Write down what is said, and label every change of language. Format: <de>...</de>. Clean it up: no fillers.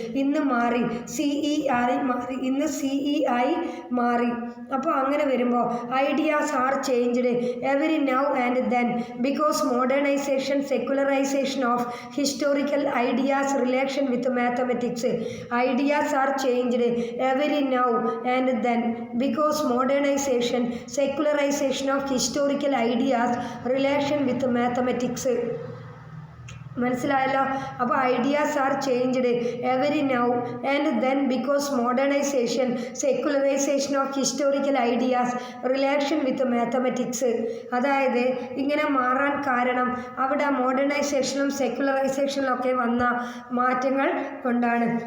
<ml>ഇന്ന് മാറി, CE ആയി മാറി. ഇന്ന് CE ആയി മാറി. അപ്പോൾ അങ്ങനെ വരുമ്പോൾ</ml> <en>Ideas are changed every now and then because modernization, secularization of historical ideas relation with mathematics. Ideas are changed every now and then because modernization, secularization of historical ideas relation with mathematics.</en> <ml>മനസ്സിലായല്ലോ.</ml> <en>അപ്പോൾ ideas are changed every now and then because modernisation secularisation of historical ideas relation with mathematics.</en> <ml>അതായത് ഇങ്ങനെ മാറാൻ കാരണം അവിടെ മോഡേണൈസേഷനും സെക്കുലറൈസേഷനിലും ഒക്കെ വന്ന മാറ്റങ്ങൾ കൊണ്ടാണ്.</ml>